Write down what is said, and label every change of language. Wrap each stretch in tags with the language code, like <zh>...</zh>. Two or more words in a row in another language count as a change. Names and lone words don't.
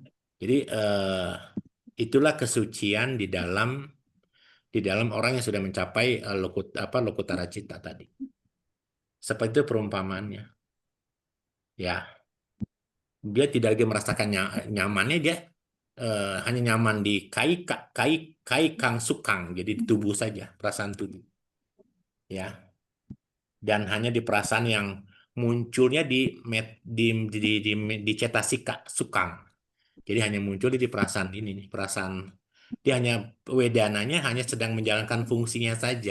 <id>Jadi itulah kesucian di dalam orang yang sudah mencapai</id> <pi>lokutara cita</pi> <id>tadi. Seperti itu perumpamaannya. Ya, dia tidak lagi merasakan nyamannya, dia hanya nyaman di</id> <pi>kai kang sukang,</pi> <id>jadi di tubuh saja, perasaan tubuh. Ya, dan hanya di perasaan yang munculnya di</id> <pi>cetasika sukang.</pi> <id>Jadi hanya muncul di perasaan ini nih, perasaan dia hanya wedananya hanya sedang menjalankan fungsinya saja.</id>